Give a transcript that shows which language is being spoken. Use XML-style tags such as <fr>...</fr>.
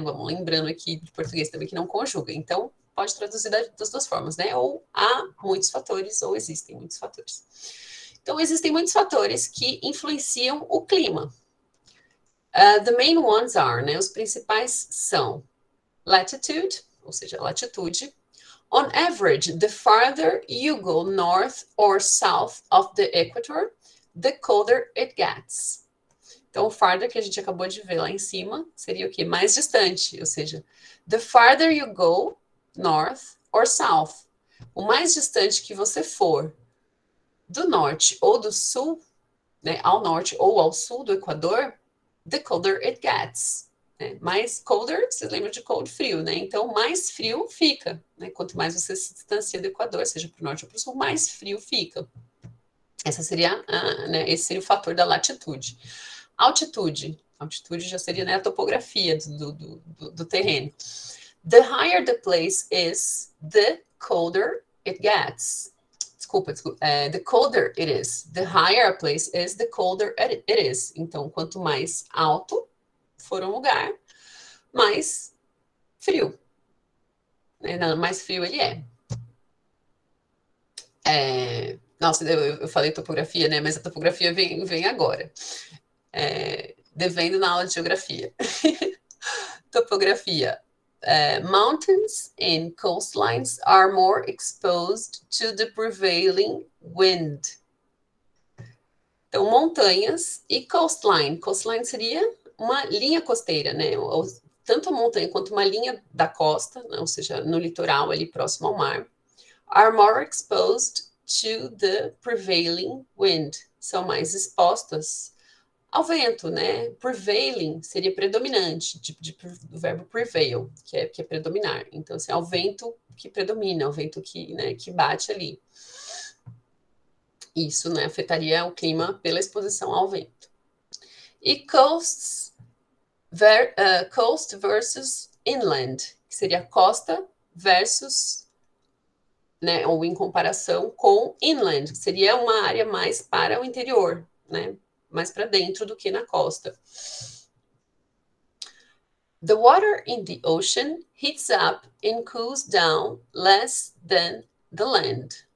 <pt>Vamos lembrando aqui de português também que não conjuga. Então, pode traduzir das duas formas, né? Ou há muitos fatores, ou existem muitos fatores. Então, existem muitos fatores que influenciam o clima.</pt> <en>The main ones are,</en> <pt>né? Os principais são latitude, ou seja, latitude.</pt> <en>On average, the farther you go north or south of the equator, the colder it gets.</en> <pt>Então, o farther que a gente acabou de ver lá em cima seria o quê? Mais distante, ou seja,</pt> <en>the farther you go north or south.</en> <pt>O mais distante que você for do norte ou do sul, né, ao norte ou ao sul do Equador,</pt> <en>the colder it gets.</en> <pt>Né? Mais colder, vocês lembram de cold, frio, né? Então, mais frio fica. Né? Quanto mais você se distancia do Equador, seja para o norte ou para o sul, mais frio fica. Esse seria o fator da latitude. Altitude já seria, né, a topografia do terreno.</pt> <en>The higher the place is, the colder it gets. Desculpa. The colder it is. The higher a place is, the colder it is.</en> <pt>Então, quanto mais alto for um lugar, mais frio. Mais frio ele é. Nossa, eu falei topografia, né? Mas a topografia vem agora. Devendo na aula de geografia. Topografia.</pt> <en>Mountains and coastlines are more exposed to the prevailing wind.</en> <pt>Então, montanhas e coastline. Coastline seria uma linha costeira, né? Tanto a montanha quanto uma linha da costa, né? Ou seja, no litoral, ali próximo ao mar,</pt> <en>are more exposed to the prevailing wind.</en> <pt>São mais expostas ao vento, né? Prevailing seria predominante, do verbo prevail, que é predominar. Então, assim, ao vento que predomina, ao vento que bate ali. Isso, né, afetaria o clima pela exposição ao vento. E coast versus inland, que seria costa versus, né, ou em comparação com inland, que seria uma área mais para o interior, né? Mais para dentro do que na costa.</pt> <en>The water in the ocean heats up and cools down less than the land.</en>